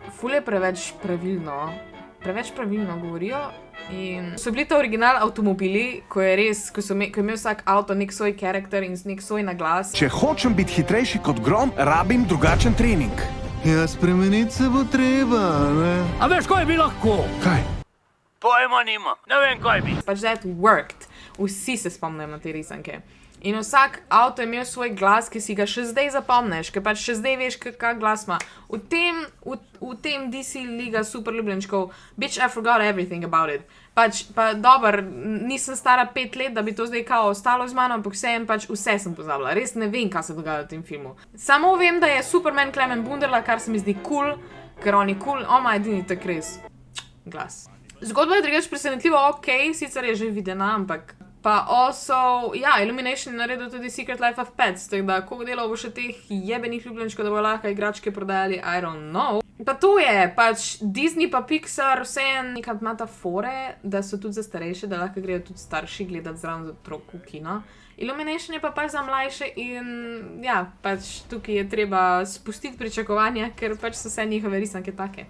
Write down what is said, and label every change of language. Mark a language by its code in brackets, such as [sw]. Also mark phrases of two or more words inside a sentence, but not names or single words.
[sl] Ful je preveč pravilno govorijo in so bili to original avtomobili, ko je imel vsak avto nek svoj karakter in nek svoj naglas. Če hočem biti hitrejši kot grom, rabim drugačen trening. Ja, spremeniti se bo treba, ne? A veš, kaj bi lahko? Kaj? Pojma nimam, ne vem, kaj bi. [en] Pač that worked. [sl] Vsi se spomnijo na te risanke. In vsak avto je imel svoj glas, ki si ga še zdaj zapomniš, ker pač še zdaj veš, kak glas ima. V tem DC Liga super ljubljenčkov, [en] bitch, I forgot everything about it. [sl] Pač, pa dober, nisem stara 5 let, da bi to zdaj kao ostalo z mano, ampak vse sem pozabila. Res ne vem, kaj se dogaja v tem filmu. Samo vem, da je Superman Clement Bunderla, kar se mi zdi cool, ker on je cool, on ima edini tak res glas. Zgodba je drugače presenetljivo okej, sicer je že videna, ampak pa also, ja, Illumination je naredil tudi Secret Life of Pets, tako da koliko delov bo še teh jebenih ljubljenčkov, da bo lahko igračke prodajali, [en] I don't know. [sl] Pa to je, pač Disney pa Pixar vseeno nekaj imata fore, da so tudi za starejše, da lahko grejo tudi starši gledati zraven z otrok v kino. Illumination je pa pač za mlajše in ja, pač tukaj je treba spustiti pričakovanja, ker pač so vse njihove risanke take.